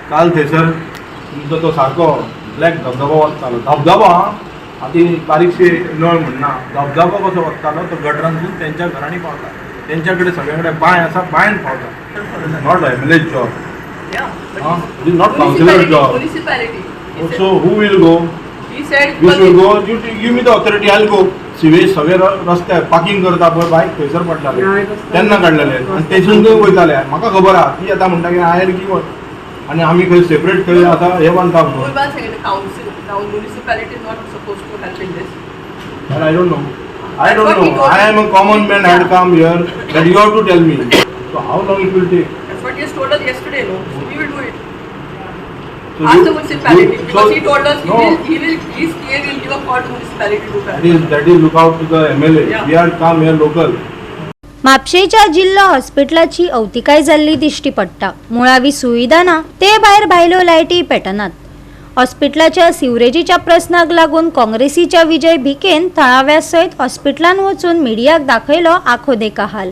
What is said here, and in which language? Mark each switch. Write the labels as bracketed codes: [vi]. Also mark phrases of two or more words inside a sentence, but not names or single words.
[kok] काल थंयसर तुमचो तो सारको ब्लॅक धबधबो वचतालो. धबधबो आती बारीकशी नळ म्हणना, धबधबो कसो वचतालो तो गटरांतून तेंच्या घरांनी पावता. तेंच्या कडेन सगळे कडेन बांय आसा, बांयन पावता. [en] Not MLA job, it is not councillor job. So who will go? You should go. You give me the authority, I will go. [kok] सिवेज सगळे रस्त्यार पार्किंग करता पळय बायक थंयसर पडटाले तेन्ना काडलेले आनी तेसून थंय वयताले. म्हाका खबर आहा ती आतां म्हणटा की आयर की आनी आमी खंय सेपरेट खंय आतां हे बांदता म्हणून. [en] I don't know. I am a common man. I had come here that you have to tell me. So how long it will take? That's what he has told us yesterday, no? So we will do it. So Ask the municipality because he told us no, he will give a call to municipality to that. That is look out to the MLA. Yeah. We are come here local. [kok] म्हापशेच्या जिल्हा हॉस्पिटलाची अवतिकाय जाल्ली दिश्टी पडटा. मुळावी सुविधा ना ते भायर भायल्यो लायटी पेटनात. हॉस्पिटलाच्या सिवरेजीच्या प्रस्नाक लागून काँग्रेसीच्या विजय भिकेन थळाव्या सयत हॉस्पिटलान वचून मिडियाक दाखयलो आखो देका हाल.